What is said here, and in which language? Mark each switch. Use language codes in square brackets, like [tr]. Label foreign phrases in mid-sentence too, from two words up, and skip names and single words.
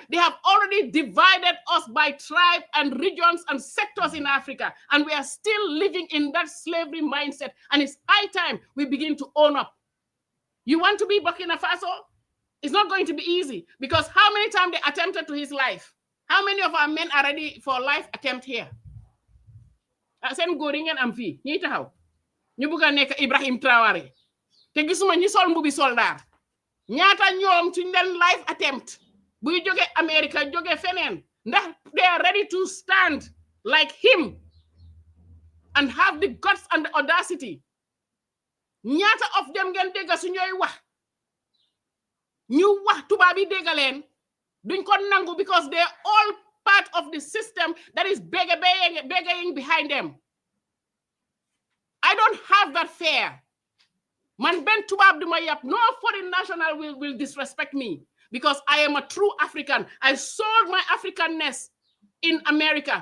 [en] They have already divided us by tribe and regions and sectors in Africa. And we are still living in that slavery mindset. And it's high time we begin to own up. You want to be Burkina Faso? It's not going to be easy. Because how many times they attempted to his life? How many of our men are ready for life attempt here? [wo] Sen góor yi ngeen am fii ñi taxaw ñu bëgg a nekk Ibrahim Traoré te gisuma ñi sol mbubi soldat ñaata ñoom suñ leen [en] life attempt [wo] buy jóge America jóge feneen ndax [en] they are ready to stand like him and have the guts and the audacity [wo] ñaata [en] of them [wo] ngeen dégg su ñooy wax ñu wax tubaab yi dégg leen duñ ko nangu [en] because they're all part of the system that is begging behind them. I don't have that fear. [wo] Man ben tubab duma yap. [en] No foreign national will disrespect me because I am a true African. I sold my Africanness in America.